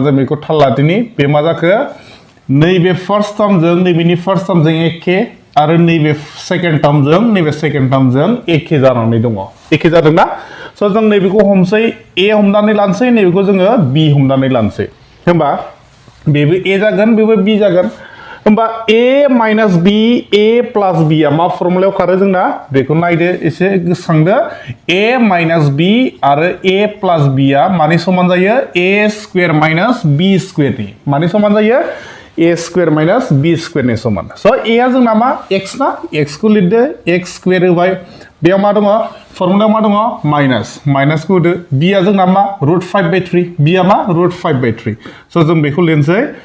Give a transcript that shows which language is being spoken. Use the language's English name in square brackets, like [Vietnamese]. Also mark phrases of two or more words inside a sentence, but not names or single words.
[Bodo] जों बेखौ थाल लादिनि बे मा जाखो नैबे [English] first termजों [Bodo] नैबेनि [English] first termजों [Bodo] एखे आरो नैबे [English] second termजों [Bodo] नैबे [English] second termजों [Bodo] एखे जानानै दङ एखे जादोंना स' जों नैबेखौ हमसै a हमनानै लानोसै नैबेखौ जोङो b हमनानै लानोसै होमबा बेबो a जागोन बेबो b जागोन होमबा a - b a + b आ मा फर्मुलायाव खारो जोंना बेखौ नायदो एसे गोसोखांदो a - b आरो a + b आ मानि समान जायो a² - b² नि मानि समान जायो a² - b² नि समान स' a आ जोंना मा x ना x खौ लिरदो x² होबाय बेयाव मा दङ फर्मुलायाव मा दङ माइनासखौ होदो b आ जोंना मा √5/3 b आ मा √5/3 स' जों बेखौ लिरनोसै